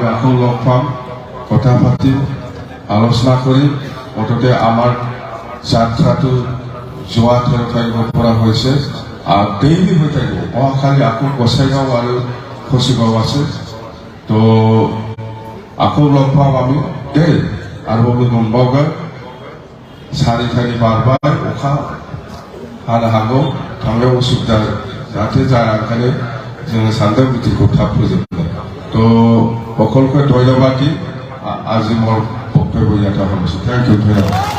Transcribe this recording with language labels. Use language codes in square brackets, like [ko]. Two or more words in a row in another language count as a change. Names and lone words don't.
[as] আকৌ লগ পাম কথা পাতিম আলোচনা কৰিম মুঠতে আমাৰ যাত্ৰাটো যোৱা 13 তাৰিখৰ পৰা হৈছে আৰু ডেইলি হৈ থাকিব অহাকালি আকৌ গোসাইগাঁও আৰু খচিগাঁও আছে তো আকৌ লগ পাম আমি দেই আৰু [brx] मोनबावगोन सारि बारबाय अखा हानो हागौ थांनायाव उसुबिदा जाहाथे जाया ओंखायनो जोङो सानदों मिटिंखौ थाब फोजोबनो [as] तो সকলকে ধন্যবাদ দি আজি মোৰ বক্তব্য ইয়াতে সামৰিছোঁ। [en] Thank you